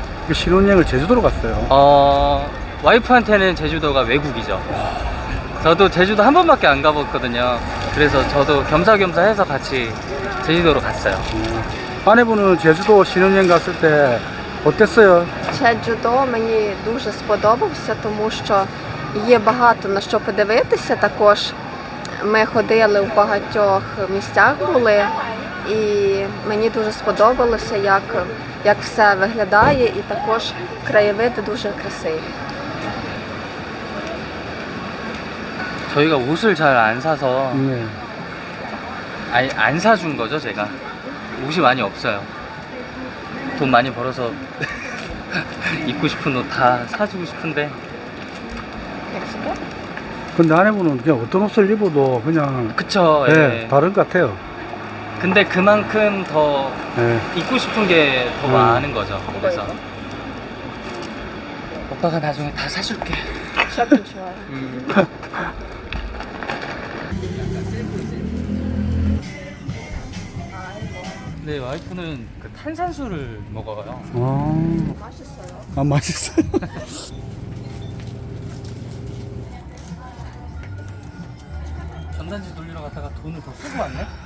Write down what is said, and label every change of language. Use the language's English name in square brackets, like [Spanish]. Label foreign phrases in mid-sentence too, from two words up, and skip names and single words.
[Korean] 그 신혼여행을 제주도로 갔어요. 와이프한테는 제주도가 외국이죠. 저도 제주도 한 번밖에 안 가봤거든요. 그래서 저도 겸사겸사 해서 같이 제주도로 갔어요. 아내분은 제주도 신혼여행 갔을 때 어땠어요? [Ukrainian] Чеджудо мені дуже сподобався, тому що є багато на що подивитися. Також ми ходили в багатьох місцях були, і мені дуже сподобалося, як все виглядає, і також краєвиди дуже красиві. [Korean] 저희가 옷을 잘 안 사서 네. 아니 안 사준 거죠 제가. 옷이 많이 없어요. 돈 많이 벌어서 입고 싶은 옷 다 사주고 싶은데 [Ukrainian] Як [Korean] 근데 아내분은 그냥 어떤 옷을 입어도 그냥 그쵸. 네, 예. 다른 것 같아요. 근데 그만큼 더 네. 입고 싶은 게 더 많은 거죠. 그래서 오빠가 나중에 다 사줄게. [Ukrainian] Що ти чуєш? [Korean] 네, 와이프는 그 탄산수를 먹어요. 맛있어요. 아, 맛있어요. 전단지 돌리러 갔다가 돈을 더 쓰고 왔네?